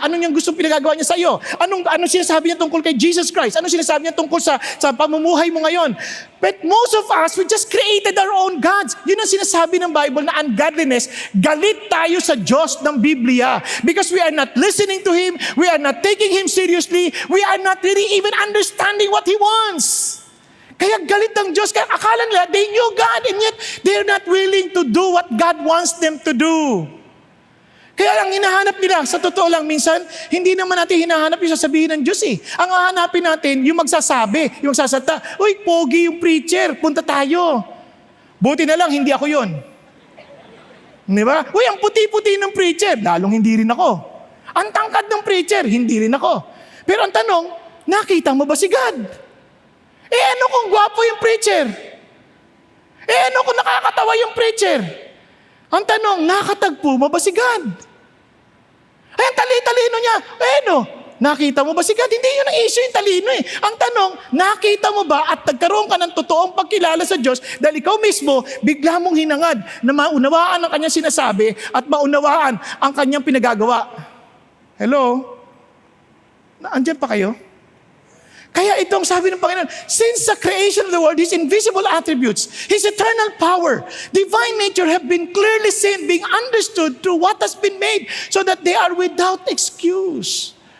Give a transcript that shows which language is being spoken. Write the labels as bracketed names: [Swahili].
[Filipino] Anong yung gusto pinagagawa niya sa iyo? Anong sinasabi niya tungkol kay Jesus Christ? Anong sinasabi niya tungkol sa pamumuhay mo ngayon? [English] But most of us, we just created our own gods. [Filipino] Yun ang sinasabi ng Bible na ungodliness. Galit tayo sa Diyos ng Biblia. [English] Because we are not listening to Him. We are not taking Him seriously. We are not really even understanding what He wants. [Filipino] Kaya galit ang Diyos. Kaya akala nila, [English] they knew God and yet they're not willing to do what God wants them to do. [Filipino] Kaya ang hinahanap nila, sa totoo lang minsan, hindi naman natin hinahanap yung sasabihin ng Diyos eh. Ang hahanapin natin, yung magsasabi, yung sasalita, uy, pogi yung preacher, punta tayo. Buti na lang, hindi ako yun. Di ba? Uy, ang puti-puti ng preacher, lalong hindi rin ako. Ang tangkad ng preacher, hindi rin ako. Pero ang tanong, nakita mo ba si God? Ano kung gwapo yung preacher? Ano kung nakakatawa yung preacher? Ang tanong, nakatagpo mo ba si God? Ang tali-talino niya. Nakita mo ba si God? Hindi yun ang issue yung talino eh. Ang tanong, nakita mo ba at nagkaroon ka ng totoong pagkilala sa Diyos dahil ikaw mismo, bigla mong hinangad na maunawaan ang kanyang sinasabi at maunawaan ang kanyang pinagagawa. Hello? Andyan pa kayo? Kaya itong sabi ng Panginoon, [English] since the creation of the world, His invisible attributes, His eternal power, divine nature have been clearly seen, being understood through what has been made, so that they are without excuse.